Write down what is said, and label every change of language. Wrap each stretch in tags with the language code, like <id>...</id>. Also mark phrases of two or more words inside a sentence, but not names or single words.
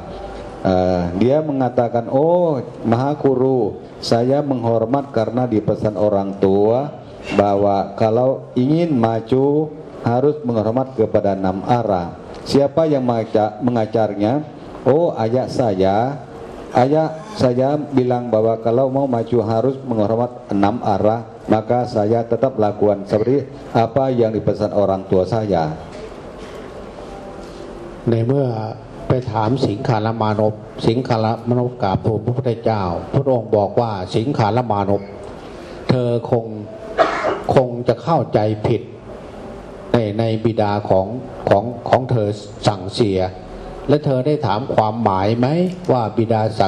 <id>Dia mengatakan, oh Maha Guru, saya menghormat karena dipesan orang tua bahwa kalau ingin maju harus menghormat kepada 6 arah. Siapa yang mengajarnya? Oh, ayah saya. Ayah saya bilang bahwa kalau mau maju harus menghormat 6 arah, maka saya tetap lakukan seperti apa yang dipesan orang tua saya.</id> <th>ในเมื่อไปถามสิงคารมานพกราบทูลพระพุทธเจ้าพระองค์บอกว่าสิงคารมานพเธอคงจะเข้าใจผิดในบิดาของเธอสั่งเสียและเธอได้ถามความหมายไหมว่าบิดาสั่ง</th>